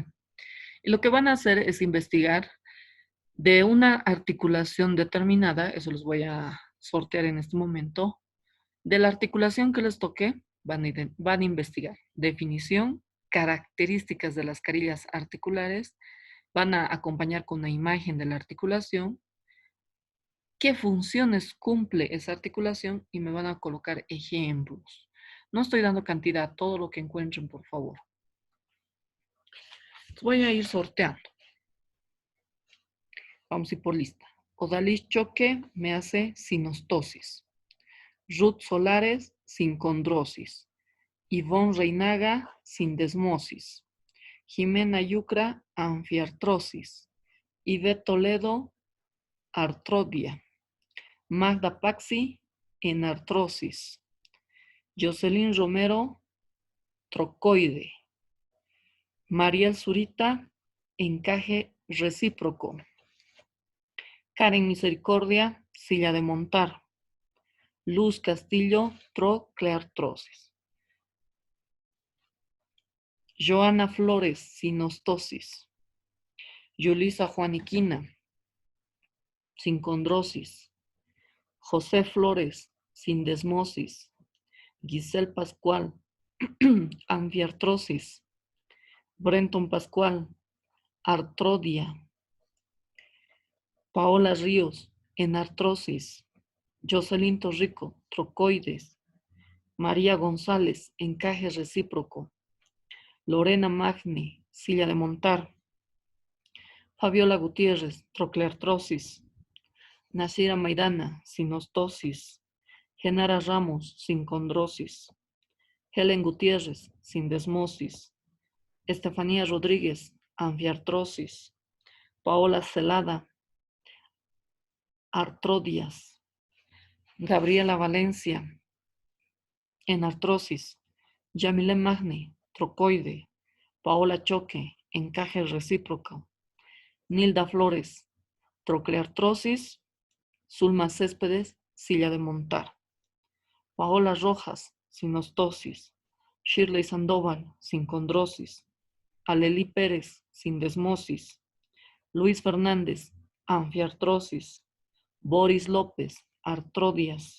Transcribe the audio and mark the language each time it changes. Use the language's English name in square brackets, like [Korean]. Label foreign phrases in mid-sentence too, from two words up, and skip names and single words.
[Spanish] Y lo que van a hacer es investigar de una articulación determinada, eso los voy a sortear en este momento, de la articulación que les toque, van a investigar definición, características de las carillas articulares, van a acompañar con una imagen de la articulación, qué funciones cumple esa articulación y me van a colocar ejemplos. No estoy dando cantidad, todo lo que encuentren, por favor. Voy a ir sorteando. Vamos a ir por lista. Odalis Choque me hace sinostosis. Ruth Solares, sincondrosis. Ivonne Reinaga, sindesmosis. Jimena Yucra, anfiartrosis. Ivette Toledo, artrodia. Magda Paxi, enartrosis. Jocelyn Romero, trocoide. Mariel Zurita, encaje recíproco. Karen Misericordia, silla de montar. Luz Castillo, trocleartrosis. Joana Flores, sinostosis. Yulisa Juaniquina, sincondrosis. José Flores, sindesmosis. Giselle Pascual, anfiartrosis. Brenton Pascual, artrodia. Paola Ríos, enartrosis. Jocelyn Torrico, trocoides. María González, encaje recíproco. Lorena Magni, silla de montar. Fabiola Gutiérrez, trocleartrosis. Nasira Maidana, sinostosis. Genara Ramos, sincondrosis. Helen Gutiérrez, sindesmosis. Estefanía Rodríguez, anfiartrosis. Paola Celada, artrodias. Gabriela Valencia, enartrosis. Yamile Magni, trocoide. Paola Choque, encaje recíproco. Nilda Flores, trocleartrosis. Zulma Céspedes, silla de montar. Paola Rojas, sinostosis. Shirley Sandoval, sincondrosis. Aleli Pérez, sindesmosis. Luis Fernández, anfiartrosis. Boris López, artrodias.